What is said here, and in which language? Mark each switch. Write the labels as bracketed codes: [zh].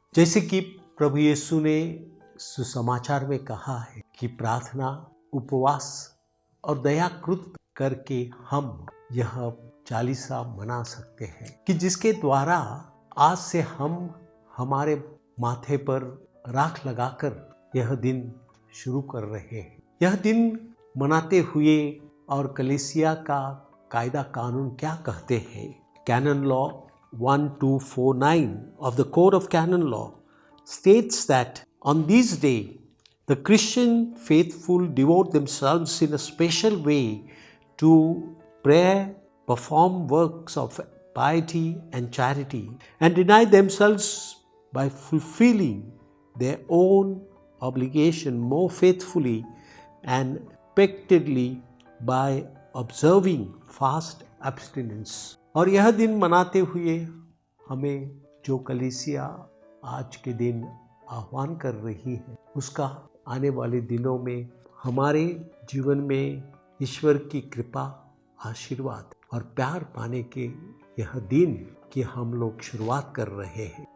[hi] जैसे कि प्रभु यीशु ने सुसमाचार में कहा है कि प्रार्थना, उपवास और दयाकृत करके हम यह चालीसा मना सकते हैं, कि जिसके द्वारा आज से हम हमारे माथे पर राख लगाकर यह दिन शुरू कर रहे हैं। यह दिन मनाते हुए और कलीसिया का कायदा कानून क्या कहते हैं? [en] Canon law 1249 of the Code of Canon Law states that on this day the Christian faithful devote themselves in a special way to prayer, perform works of piety and charity, and deny themselves by fulfilling their own obligation more faithfully and effectively by observing fast abstinence. [hi] और यह दिन मनाते हुए हमें जो कलीसिया आज के दिन आह्वान कर रही है, उसका आने वाले दिनों में हमारे जीवन में ईश्वर की कृपा, आशीर्वाद और प्यार पाने के यह दिन की हम लोग शुरुआत कर रहे हैं।